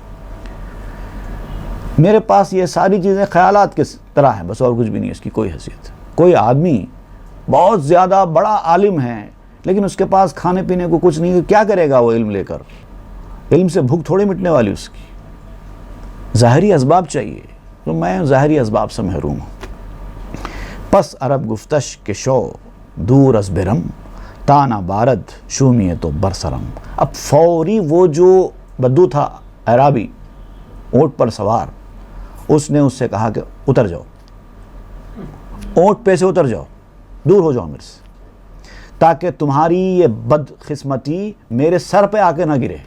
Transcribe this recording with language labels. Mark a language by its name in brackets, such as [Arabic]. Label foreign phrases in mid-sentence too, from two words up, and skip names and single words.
[Urdu] میرے پاس یہ ساری چیزیں خیالات کے طرح ہیں، بس اور کچھ بھی نہیں، اس کی کوئی حیثیت. کوئی آدمی بہت زیادہ بڑا عالم ہے لیکن اس کے پاس کھانے پینے کو کچھ نہیں، کیا کرے گا وہ علم لے کر؟ علم سے بھوک تھوڑی مٹنے والی اس کی. ظاہری اسباب چاہیے، تو میں ظاہری اسباب سے محروم ہوں. [Persian] پس عرب گفتش کے شو دور از برم تانا بارد شومیے تو برسرم. [Urdu] اب فوری وہ جو بدو تھا عرابی اونٹ پر سوار، اس نے اس سے کہا کہ اتر جاؤ، اونٹ پہ سے اتر جاؤ، دور ہو جاؤ میرے سے، تاکہ تمہاری یہ بد قسمتی میرے سر پہ آ کے نہ گرے.